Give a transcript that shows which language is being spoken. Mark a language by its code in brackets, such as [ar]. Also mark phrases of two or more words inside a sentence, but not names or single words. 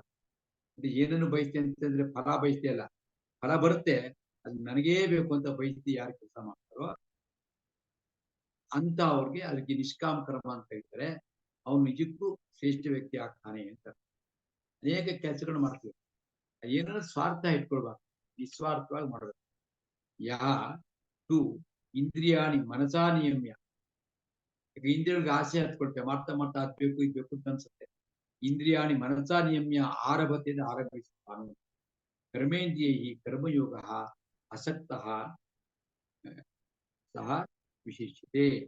[kn] ಅದು ಏನನ್ನು ಬಯಸ್ತೆ ಅಂತಂದ್ರೆ ಫಲ ಬಯಸ್ತೆ ಅಲ್ಲ, ಫಲ ಬರುತ್ತೆ, ಅದು ನನಗೇ ಬೇಕು ಅಂತ ಬಯಸ್ತಿ ಯಾರು ಕೆಲಸ ಮಾಡ್ತಾರೋ ಅಂತ ಅವ್ರಿಗೆ ಅದಕ್ಕೆ ನಿಷ್ಕಾಮ ಕರ್ಮ ಅಂತ ಹೇಳ್ತಾರೆ. ಅವನು ನಿಜಕ್ಕೂ ಶ್ರೇಷ್ಠ ವ್ಯಕ್ತಿ ಆಗ್ತಾನೆ ಅಂತ. ಅನೇಕ ಕೆಲಸಗಳು ಮಾಡ್ತೀವಿ, ಏನಾದ್ರು ಸ್ವಾರ್ಥ ಇಟ್ಕೊಳ್ಬಾರ್ದು, ನಿಸ್ವಾರ್ಥವಾಗಿ ಮಾಡಬೇಕು. [sa] ಯಾ ತು ಇಂದ್ರಿಯಾಣಿ ಮನಸಾ ನಿಯಮ್ಯ. [kn] ಈಗ ಇಂದ್ರಿಯಗಳಿಗೆ ಆಸೆ ಹತ್ಕೊಳ್ತೇವೆ, ಮಾಡ್ತಾ ಮಾಡ್ತಾ ಅದ್ಬೇಕು ಇದ್ಬೇಕು ಅಂತ ಅನ್ಸುತ್ತೆ. [sa] ಇಂದ್ರಿಯಾಣಿ ಮನಸಾ ನಿಯಮ್ಯ [kn] ಆರಭತೆಯಿಂದ ಆರಂಭಿಸುತ್ತಾನು. [sa] ಕರ್ಮೇಂದ್ರಿಯೈಃ [kn] ಕರ್ಮಯೋಗ [sa] ಅಸಕ್ತಃ ಸಹ ವಿಶಿಷ್ಯತೆ.